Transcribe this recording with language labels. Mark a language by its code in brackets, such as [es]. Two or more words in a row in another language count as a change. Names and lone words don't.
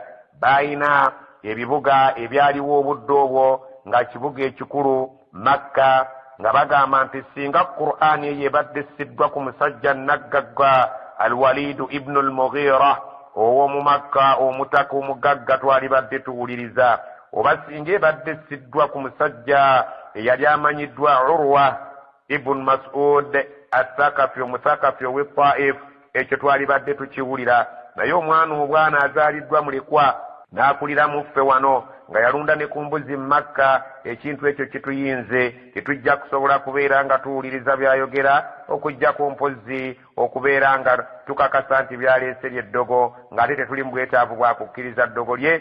[lg] Bayina ebibuga ebyaliwo obudde obwo nga kibuga ekikulu Makka nga bagamba nti singa Qur'aani eyo ebadde essiddwa ku musajja naggagga Al-Walid ibn al-Mughira ow'omu Makka omutaka omugagga twalibadde tuwuliriza, oba singa ebadde essiddwa ku musajja eyali amanyiddwa Urwa ibn Mas'ud Athaqafi omuthaqafi ow'e Taif ekyo twalibadde tukiwulira. Naye omwana obwana azaaliddwa mulekwa n'akulira mu ffe wano nga yalunda ne ku mbuzi Makka, ekintu ekyo kituyinze tetujja kusobola kubeera nga tuwuliriza byayogera okujjako mpozi okubeera nga tukakasa nti byaleese ly'eddogo ng'ate tetuli mu bwetaavu bwa kukkiriza ddogo lye.